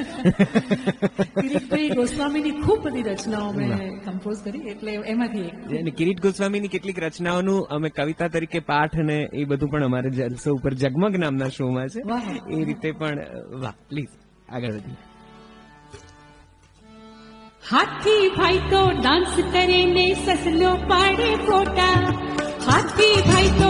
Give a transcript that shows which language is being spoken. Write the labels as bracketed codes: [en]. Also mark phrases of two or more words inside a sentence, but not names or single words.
[gu] કિરીટભાઈ ગોસ્વામીની ખૂબ બધી રચનાઓ મેં કમ્પોઝ કરી એટલે એમાંથી અને કિરીટ ગોસ્વામીની કેટલીક રચનાઓનું અમે કવિતા તરીકે પાઠ અને એ બધું પણ અમારે જલસો ઉપર જગમગ નામના શોમાં છે વાહ. એ રીતે પણ વાહ પ્લીઝ આગળ વધીએ હાથી ભાઈ તો ડાન્સ કરે ને સસલો પાડે ફોટા હાથી ભાઈ તો